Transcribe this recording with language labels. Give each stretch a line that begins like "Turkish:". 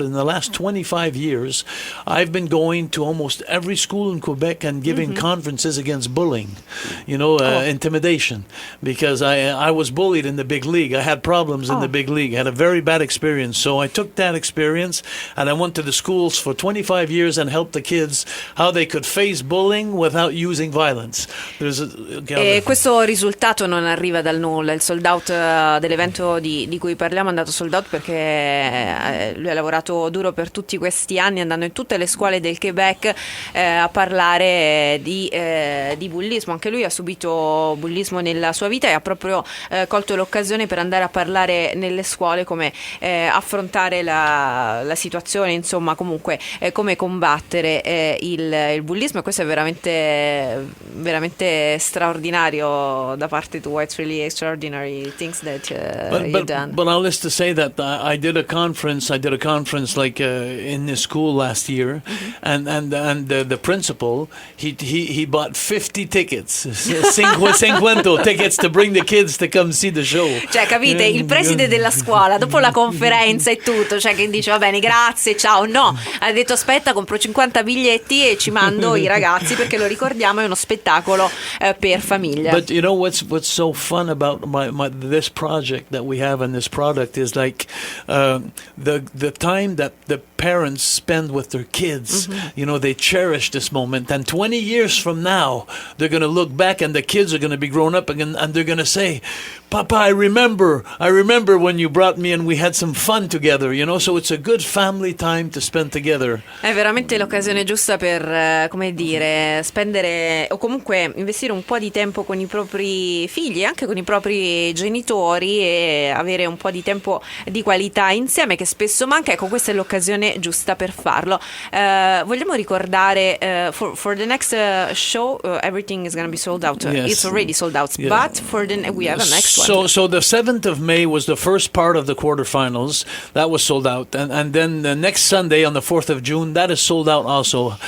English: In the last 25 years, I've been going to almost every school in Quebec and giving conferences against bullying. You know, intimidation, because I was bullied in the big league. I had problems in the big league. I had a very bad experience. So I took that experience and I went to the schools for 25 years and helped the kids how they could face bullying without using violence.
Italian: E questo risultato non arriva dal nulla. Il sold out dell'evento di cui parliamo è andato sold out perché lui ha lavorato duro per tutti questi anni, andando in tutte le scuole del Quebec a parlare di bullismo. Anche lui ha subito bullismo nella sua vita e ha proprio colto l'occasione per andare a parlare nelle scuole come affrontare la situazione, insomma, comunque come combattere il bullismo, e questo è veramente straordinario da parte tua.
English: It's really extraordinary things that you've done. But I'll just to say that I did a conference like in this school last year, and the principal he bought 50 tickets, 50 tickets to bring the kids to come see the show.
Italian: Cioè, capite, il preside della scuola dopo la conferenza e tutto, cioè che dice va bene, grazie, ciao, no, ha detto aspetta, compro 50 biglietti e ci mando i ragazzi, perché lo ricordiamo, è uno spettacolo per famiglia.
English: But you know what's so fun about this project that we have and this product is like the time that the parents spend with their kids. You know, they cherish this moment, and 20 years from now they're going to look back and the kids are going to be grown up and they're going to say, Papa, I remember when you brought me and we had some fun together, you know, so it's a good family time to spend together.
Italian: È veramente l'occasione giusta per, come dire, spendere o comunque investire un po' di tempo con i propri figli, anche con i propri genitori, e avere un po' di tempo di qualità insieme, che spesso manca. Ecco, questa è l'occasione giusta per farlo. Vogliamo ricordare
English: for the next show, everything is going to be sold out. Yes. It's already sold out, Yeah. but we have a next one. So the 7th of May was the first part of the quarterfinals. That was sold out. And then the next Sunday on the 4th of June, that is sold out also.